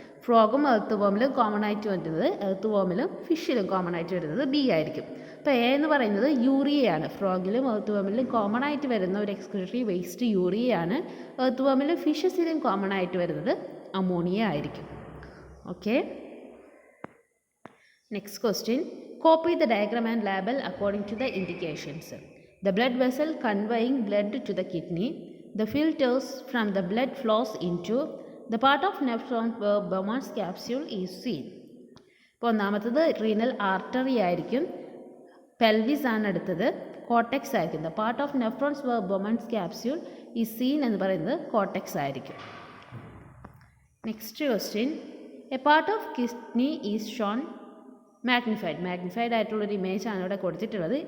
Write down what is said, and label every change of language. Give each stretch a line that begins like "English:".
Malayalam: ഫ്രോഗും earth വോമിലും common ആയിട്ട് വരുന്നത്, earth വോമിലും ഫിഷിലും common ആയിട്ട് വരുന്നത് ബി ആയിരിക്കും. അപ്പോൾ എ എന്ന് പറയുന്നത് യൂറിയയാണ്. ഫ്രോഗിലും എർത്ത് വോമിലും കോമൺ ആയിട്ട് വരുന്ന ഒരു എക്സ്ക്രീറ്ററി വേസ്റ്റ് യൂറിയയാണ്. എർത്ത് വോമിലും ഫിഷസിലും കോമൺ ആയിട്ട് വരുന്നത് അമോണിയ ആയിരിക്കും. Okay. Next question.
English: Copy the diagram and label according to the indications. The blood vessel conveying blood to the kidney. The filters from the blood flows into the part of nephron where Bowman's capsule is seen.
Malayalam: ഇപ്പോൾ ഒന്നാമത്തത് renal artery ആയിരിക്കും. Pelvis ആണ് അടുത്തത്. Cortex ആയിരിക്കും.
English: the part of nephrons where Bowman's capsule is seen
Malayalam: എന്ന് പറയുന്നത് cortex ആയിരിക്കും.
English: Next question. A part of kidney is shown magnified
Malayalam: ആയിട്ടുള്ളൊരു ഇമേജ് ആണ് ഇവിടെ കൊടുത്തിട്ടുള്ളത്.